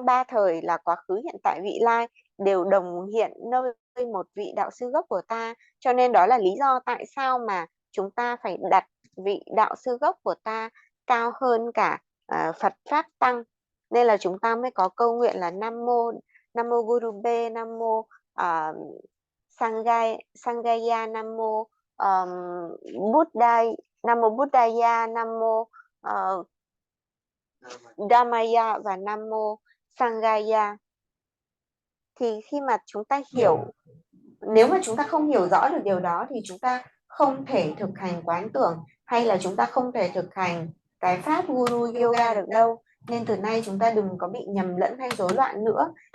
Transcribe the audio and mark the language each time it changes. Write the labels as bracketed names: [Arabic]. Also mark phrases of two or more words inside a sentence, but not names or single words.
[Vietnamese] ba thời là quá khứ, hiện tại, vị lai đều đồng hiện nơi một vị đạo sư gốc của ta, cho nên đó là lý do tại sao mà chúng ta phải đặt vị đạo sư gốc của ta cao hơn cả Phật pháp tăng, nên là chúng ta mới có câu nguyện là Nam mô [Sanskrit] Guru Be, [Vietnamese] Nam mô Sanghaya, Nam mô Buddha, Nam mô Buddhaya, Nam mô Dhammaya và Nam mô Sanghaya. Thì khi mà chúng ta hiểu, nếu mà chúng ta không hiểu rõ được điều đó thì chúng ta không thể thực hành quán tưởng, hay là chúng ta không thể thực hành cái pháp [Sanskrit] Guru Yoga [Vietnamese] được đâu. Nên từ nay chúng ta đừng có bị nhầm lẫn hay rối loạn nữa.